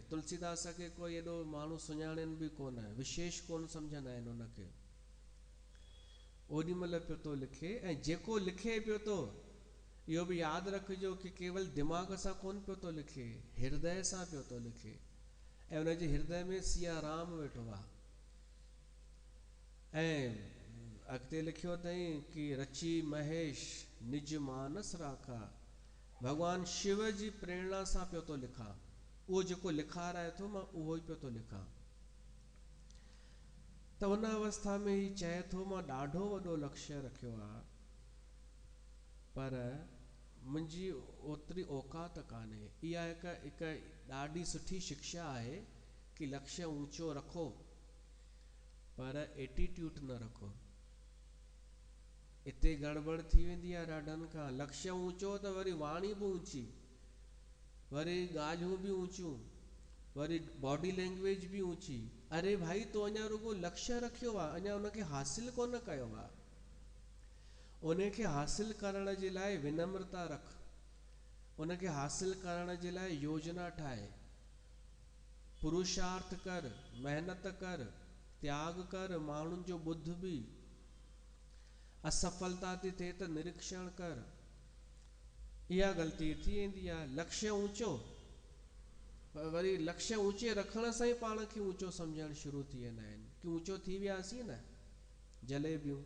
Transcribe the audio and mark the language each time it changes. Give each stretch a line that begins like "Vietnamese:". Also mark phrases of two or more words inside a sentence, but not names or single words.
Sindhi: तुलसीदास खे कोई एॾो माण्हू सुञाणनि बि कोन, विशेष कोन सम्झंदा आहिनि उनखे। ओॾी महिल पियो थो लिखे, ऐं जेको लिखे पियो थो इहो बि यादि रखिजो कि केवल दिमाग़ सां कोन पियो थो लिखे, हृदय सां पियो थो लिखे, ऐं उनजे हृदय में सिया राम वेठो आहे। ऐं अॻिते लिखियो अथई कि
Awadhi: रची महेश निज मानस राखा,
Sindhi: भगवान शिव जी प्रेरणा सां पियो थो लिखां, उहो जेको लिखाराए थो मां उहो ई पियो थो लिखां। त उन अवस्था में ही चए थो मां ॾाढो वॾो लक्ष्य रखियो आहे, पर मुंहिंजी ओतिरी औकात कान्हे। इहा हिकु ॾाढी सुठी शिक्षा आहे कि लक्ष्य ऊंचो रखो पर एटीट्यूड न रखो। इते गड़बड़ थी वेंदी आहे ॾाढनि खां। लक्ष्य ऊंचो त वरी वाणी बि ऊंची, वरी ॻाल्हियूं बि ऊंचियूं, वरी
English: body language
Sindhi: बि ऊंची। अरे भाई तो अञा रुगो लक्ष्य रखियो आहे, अञा उनखे हासिल कोन कयो आहे। उनखे हासिल करण जे लाइ विनम्रता रख, उनखे हासिल करण जे लाइ योजना ठाहे, पुरुषार्थ कर, मेहनत कर, त्याग कर, माण्हुनि जो ॿुध बि, असफलता थी थिए त निरीक्षण कर। इहा ग़लती थी वेंदी आहे। लक्ष्य ऊंचो, वरी लक्ष्य ऊंचे रखण सां ई पाण खे ऊंचो सम्झण शुरू थी वेंदा आहिनि कि ऊंचो थी वियासीं न, जलेबियूं।